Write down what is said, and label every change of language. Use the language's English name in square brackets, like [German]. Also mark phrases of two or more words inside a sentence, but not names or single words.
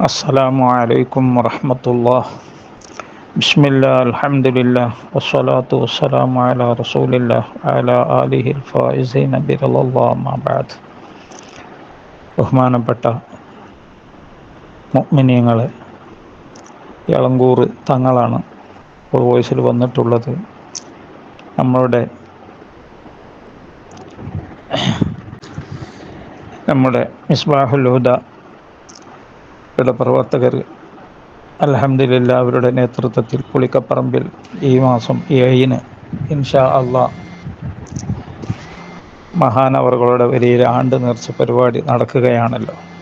[Arabic] السلام عليكم ورحمة الله. بسم الله الحمد لله والصلاة والسلام على رسول الله على آله الفائزين برضا الله ما بعد. [Malayalam] ബഹുമാനപ്പെട്ട മുഅ്മിനീങ്ങളെ, എളങ്കൂർ തങ്ങളാണ് ഇപ്പോൾ വോയിസിൽ വന്നിട്ടുള്ളത്. നമ്മുടെ മിസ്ബാഹുൽ ഹുദയുടെ പ്രവർത്തകർ അൽഹംദുലില്ലാ അവരുടെ നേതൃത്വത്തിൽ പുളിക്കപ്പറമ്പിൽ ഈ മാസം 7-ന് [Arabic] إن شاء الله [Malayalam] മഹാനവറുകളുടെ വലിയ ആണ്ട് നേർച്ച പരിപാടി നടക്കുകയാണല്ലോ.